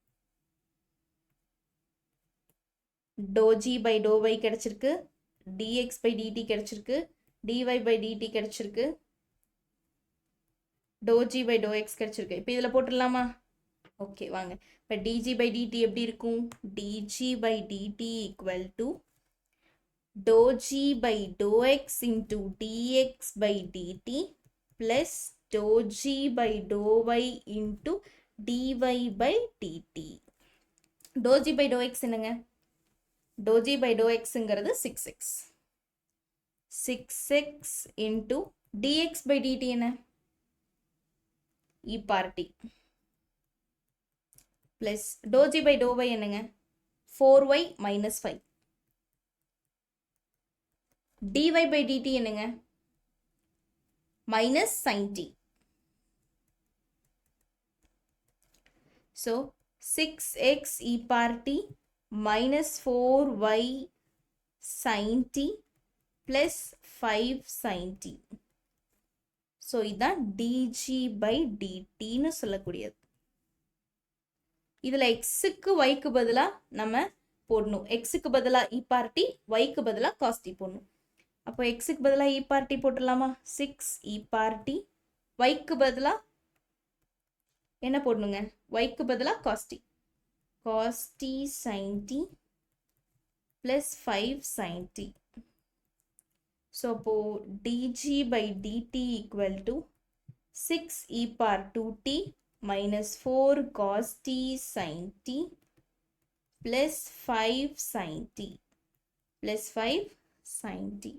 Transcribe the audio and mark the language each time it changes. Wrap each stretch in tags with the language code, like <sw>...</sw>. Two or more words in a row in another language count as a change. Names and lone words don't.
<en>do g by do y கிடைச்சிருக்கு, dx by dt கிடைச்சிருக்கு, dy by dt கிடைச்சிருக்கு, do g by do x கிடைச்சிருக்கு.</en> <ta>இப்போ இதில் போட்டுடலாமா? ஓகே, வாங்க. இப்போ</ta> <en>dg by dt</en> <ta>எப்படி இருக்கும்?</ta> <en>dg by dt equal to do g by do x into dx by dt plus do g by do y into dy by dt. do g by do x என்னங்க? do g by do xங்கிறது 6x. 6x into dx by dt என்ன? e power t. plus do g by do y என்னங்க? 4y minus 5. dy by dt என்னங்க? minus sin t. So 6x e power t minus 4y sin t plus 5 sin t.</en> <ta>ஸோ இதுதான்</ta> <en>dg by dt</en> <ta>ன்னு சொல்லக்கூடியது. இதில் எக்ஸுக்கு ஒய்க்கு பதிலாக நம்ம போடணும். எக்ஸுக்கு பதிலாக</ta> <en>e power t,</en> <ta>ஒய்க்கு பதிலாக</ta> <en>cos t</en> <ta>போடணும். அப்போ எக்ஸுக்கு பதிலாக</ta> <en>e power t</en> <ta>போட்டுடலாமா?</ta> <en>6 e power t.</en> <ta>ஒய்க்கு பதிலாக என்ன போடணுங்க? ஒய்க்கு பதிலாக</ta> <en>cos t. cos t sin t plus 5 sin t. ஸோ அப்போ dg by dt equal to 6 e power 2t minus 4 cos t sin t plus 5 sin t plus 5 sin t.</en>